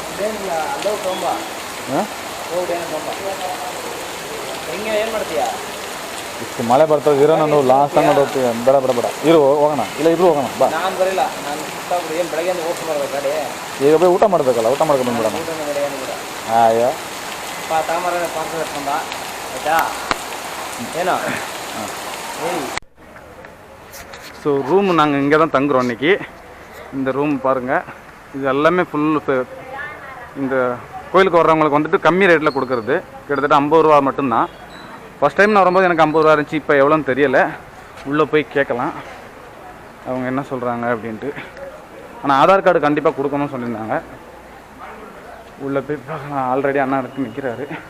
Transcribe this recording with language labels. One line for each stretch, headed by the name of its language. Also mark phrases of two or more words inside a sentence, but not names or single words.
Kannada: ಇಷ್ಟು ಮಳೆ ಬರ್ತದೆ. ಇರೋ ನಾನು
English: last time
Kannada: ಹೋಗ್ತೀವಿ. ಬೇಡ ಇರು ಹೋಗೋಣ. ಇಲ್ಲ ಇಬ್ರು ಹೋಗೋಣ ಬಾ. ನಾನು ಬರಲಿಲ್ಲ, ಈಗ ಹೋಗಿ ಊಟ ಮಾಡಬೇಕಲ್ಲ, ಊಟ ಮಾಡ್ಕೊಂಡು ಬಂದ್ಬಿಡೋಣ. ಅಯ್ಯೋ ಏನೋ.
English: so room
Tamil: நாங்கள் இங்கே தான் தங்குறோம் இன்றைக்கி. இந்த ரூம் பாருங்கள், இது எல்லாமே ஃபுல்லு இந்த கோயிலுக்கு வர்றவங்களுக்கு வந்துட்டு கம்மி ரேட்டில் கொடுக்குறது. கிட்டத்தட்ட 50 ரூபா மட்டும்தான்.
English: first time
Tamil: நான் வரும்போது எனக்கு 50 ரூபா இருந்துச்சு. இப்போ எவ்வளோன்னு தெரியலை. உள்ளே போய் கேட்கலாம் அவங்க என்ன சொல்கிறாங்க அப்படின்ட்டு. ஆனால் ஆதார் கார்டு கண்டிப்பாக கொடுக்கணும்னு சொல்லியிருந்தாங்க. உள்ளே போய் பார்க்கலாம். ஆல்ரெடி அண்ணா இருக்கு நிற்கிறாரு.